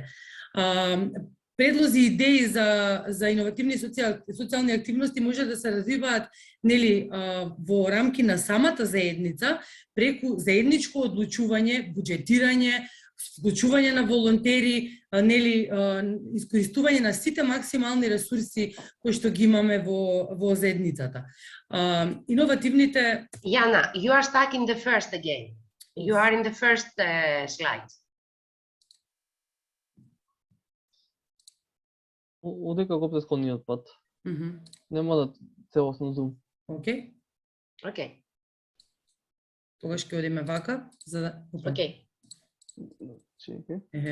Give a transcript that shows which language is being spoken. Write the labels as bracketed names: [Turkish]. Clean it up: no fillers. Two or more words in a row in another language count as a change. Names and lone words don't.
[Macedonian] Предлози и идеи за иновативни социјални активности може да се развиваат нели во рамки на самата заедница преку заедничко одлучување, буџетирање, вклучување на волонтери, нели искористување на сите максимални ресурси кои што ги имаме во заедницата. Иновативните... [English] Jana, you are stuck in the first again. You are in the first slide. [Macedonian] Одека го претходниот пат. Нема да целосно зум. Окей. Okay. Тогаш ќе одиме вака за да... Okay. Чекај.